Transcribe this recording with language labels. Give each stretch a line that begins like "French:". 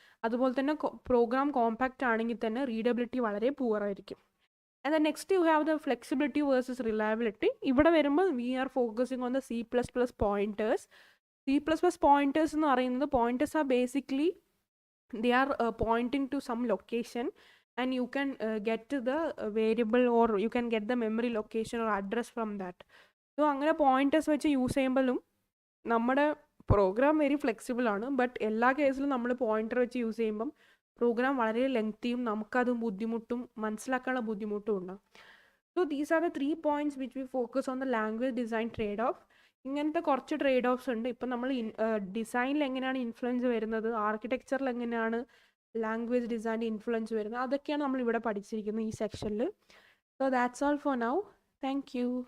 Malayalam: അതുപോലെ തന്നെ programme compact ആണെങ്കിൽ തന്നെ റീഡബിലിറ്റി വളരെ പുവർ ആയിരിക്കും.
English: And then next you have the flexibility versus reliability.
Malayalam: ഇവിടെ വരുമ്പോൾ
English: We are focusing on the C++ pointers. C++ pointers
Malayalam: എന്ന് പറയുന്നത്
English: pointers are basically they are pointing to some location and you can get to the variable or you can get the memory location or address from that.
Malayalam: So അങ്ങനെ pointers വെച്ച് use ചെയ്യുമ്പോഴും നമ്മുടെ programme very flexible ആണ്. But എല്ലാ കേസിലും നമ്മൾ pointer വെച്ച് use ചെയ്യുമ്പം പ്രോഗ്രാം വളരെ ലെങ്തിയും നമുക്കത് ബുദ്ധിമുട്ടും മനസ്സിലാക്കാനുള്ള ബുദ്ധിമുട്ടും ഉണ്ടാകും.
English: So these are the 3 points which we focus on the language design trade off.
Malayalam: ഇങ്ങനത്തെ കുറച്ച് ട്രേഡ് ഓഫ്സ് ഉണ്ട്. ഇപ്പം നമ്മൾ ഡിസൈനിൽ എങ്ങനെയാണ് ഇൻഫ്ലുവൻസ് വരുന്നത്, ആർക്കിടെക്ചറിൽ എങ്ങനെയാണ് ലാംഗ്വേജ് ഡിസൈൻ്റെ ഇൻഫ്ലുവൻസ് വരുന്നത്, അതൊക്കെയാണ് നമ്മൾ ഇവിടെ പഠിച്ചിരിക്കുന്നത് ഈ സെക്ഷനിൽ.
English: So that's all for now. Thank you.